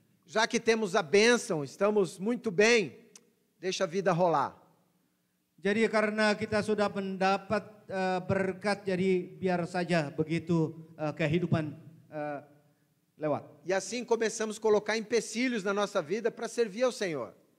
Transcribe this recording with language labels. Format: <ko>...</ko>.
<pt>Já que temos a bênção, estamos muito bem, deixa a vida rolar.</pt> <id>Jadi karena kita sudah mendapat berkat, jadi biar saja begitu kehidupan lewat.</id> <pt>E assim começamos a colocar empecilhos na nossa vida para servir ao Senhor.</pt>